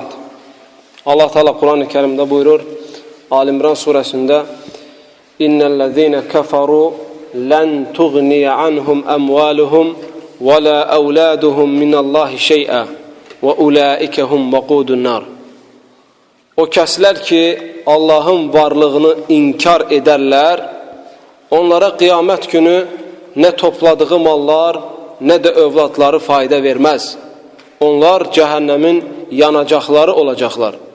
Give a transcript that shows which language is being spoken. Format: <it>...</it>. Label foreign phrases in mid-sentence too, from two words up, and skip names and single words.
<tr>Allah Teala Kur'an-ı Kerim'de buyurur. Ali-İmran suresinde</tr> <ar>إن الذين كفروا لن تغني عنهم أموالهم ولا أولادهم من الله شيئا وأولئك هم وقود النار.</ar> <az>O kəslər ki, Allahın varlığını inkar edərlər, onlara qiyamət günü nə topladığı mallar, nə də övladları fayda verməz. Onlar cəhənnəmin yanacaqları olacaqlar.</az>